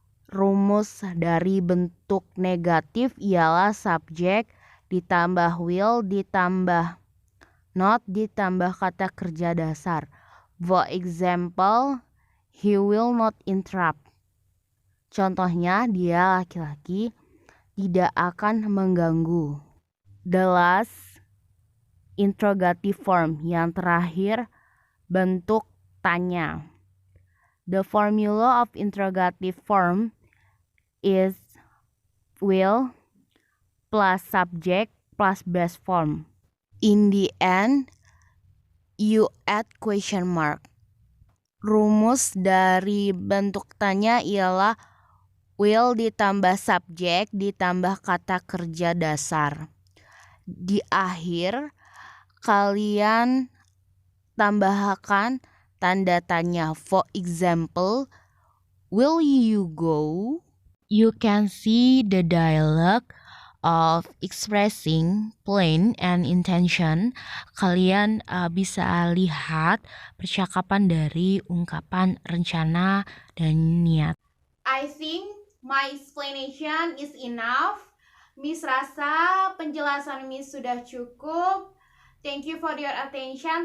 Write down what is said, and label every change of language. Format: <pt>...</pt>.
<id>Rumus dari bentuk negatif ialah subject ditambah will ditambah not ditambah kata kerja dasar.</id> <en>For example, he will not interrupt.</en> <id>Contohnya, dia laki-laki tidak akan mengganggu.</id> <en>The last, interrogative form.</en> <id>Yang terakhir, bentuk tanya.</id> <en>The formula of interrogative form is will plus subject plus base form. In the end, you add question mark.</en> <id>Rumus dari bentuk tanya ialah will ditambah subjek ditambah kata kerja dasar. Di akhir, kalian tambahkan tanda tanya.</id> <en>For example, will you go? You can see the dialogue of expressing plan and intention.</en> <id>Kalian bisa lihat percakapan dari ungkapan rencana dan niat.</id> <en>I think my explanation is enough.</en> <id>Miss rasa penjelasan Miss sudah cukup.</id> <en>Thank you for your attention.</en>